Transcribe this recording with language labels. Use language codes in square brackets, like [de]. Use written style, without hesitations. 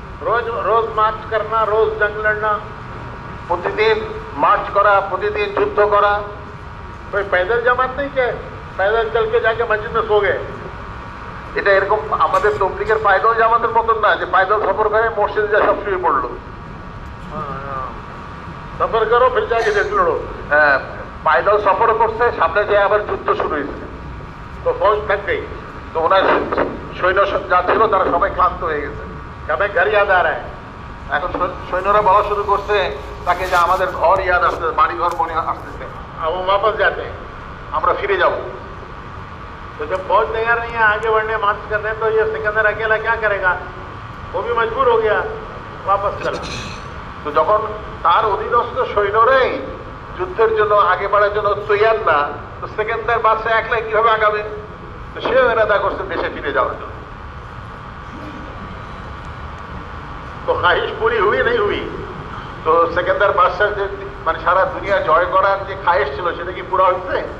[hi] रोज रोज मार्च करना, रोज जंग लड़ना, [bn] প্রতিদিন মার্চ করা, প্রতিদিন যুদ্ধ করা। [hi] कोई पैदल जमात नहीं क्या, पैदल चल के जाके मस्जिद में सो गए। [bn] এটা এরকম আমাদের তবলিগের পায়দল জামাতের মতন না যে পায়দল সফর করে মসজিদে যা সব শুয়ে পড়লো। [hi] सफर करो फिर जाके जंग लड़ो। [bn] হ্যাঁ, পায়দল সফর করছে, সামনে যে আবার যুদ্ধ শুরু হয়েছে। [hi] तो फौज थक गई। [bn] তো ওনার সৈন্য যা ছিল তারা সবাই ক্লান্ত হয়ে গেছে। [hi] हमें घर याद आ रहा है। [bn] এখন সৈন্যরা বলা শুরু করছে তাকে যে আমাদের ঘর ইয়াদ আসছে, বাড়ি ঘর মনে আসতেছে, [hi] अब वो वापस जाते हैं। [bn] আমরা ফিরে যাব। [hi] तो जब फौज तैयार नहीं है आगे बढ़ने, मार्च करने, तो ये सिकंदर अकेला क्या करेगा? वो भी मजबूर हो गया, वापस चला। [bn] তো যখন তার অধীনস্থ সৈন্যরাই যুদ্ধের জন্য আগে বাড়ার জন্য তৈয়ার না, তো সেকেন্দার বাদশাহ একলা কিভাবে আগাবে? তো সেও এরাদা করছে দেশে ফিরে যাওয়ার জন্য। [hi] तो ख्वाहिश पूरी हुई नहीं हुई? [bn] তো সেকেন্দার বাদশাহ যে মানে সারা দুনিয়া জয় করার যে খায়েশ ছিল সেটা কি পুরো হচ্ছে?